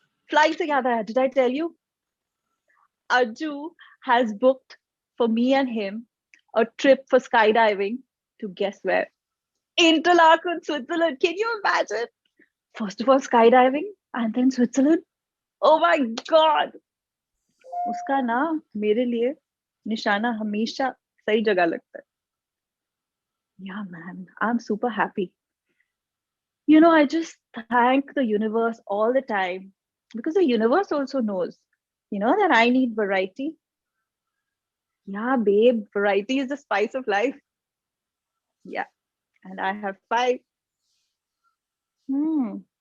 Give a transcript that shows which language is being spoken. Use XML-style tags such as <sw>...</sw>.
<en>Fly together. Did I tell you? Arju has booked for me and him a trip for skydiving to guess where? Interlaken, Switzerland. Can you imagine? First of all, skydiving and then Switzerland. Oh my God.</en> <hi>उसका ना मेरे लिए निशाना हमेशा सही जगह लगता है.</hi> <en>Yeah, man, I'm super happy. You know, I just thank the universe all the time because the universe also knows, you know, that I need variety. Yeah, babe, variety is the spice of life. Yeah, and I have 5. Hmm.</en>